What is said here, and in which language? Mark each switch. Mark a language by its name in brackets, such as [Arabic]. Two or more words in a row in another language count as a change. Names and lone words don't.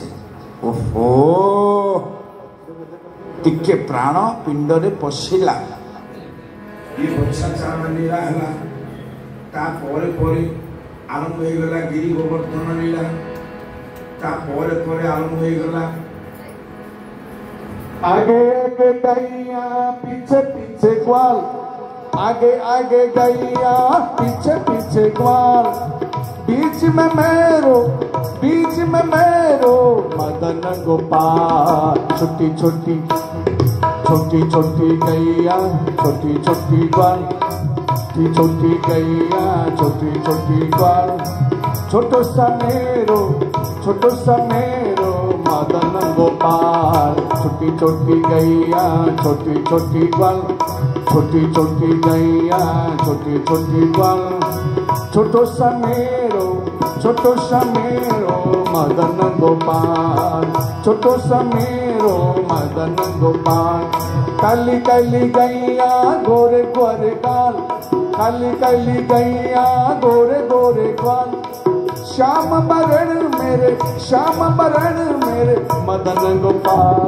[Odia] ଓହୋ, ଟିକେ ପ୍ରାଣ ପିଣ୍ଡରେ ପଶିଲା। ଇଏ ବର୍ଷା ଚାରଣ ଲୀଳା ହେଲା, ତାପରେ ପରେ ଆରମ୍ଭ ହେଇଗଲା ଗିରି ଗୋବର୍ଦ୍ଧନ ଲୀଳା, ତାପରେ ପରେ ଆରମ୍ଭ ହେଇଗଲା [Hindi] आगे आगे गैया पीछे पीछे ग्वाल, आगे आगे गैया पीछे पीछे ग्वाल, बीच में मेरो मदन गोपाल। छोटी छोटी छोटी छोटी गैया छोटी छोटी ग्वाल, छोटी गैया छोटी छोटी ग्वाल, छोटो सा मेरो मदन गोपाल। छोटी छोटी गैया छोटी छोटी ग्वाल, छोटी छोटी गैया छोटी छोटी ग्वाल, छोटो सा मेरो मदन गोपाल, छोटो सा मेरो मदन गोपाल। काली काली गैया गोरे गोरे गाल, काली काली गैया गोरे गोरे गाल, श्याम बरण मेरे मदन गोपाल।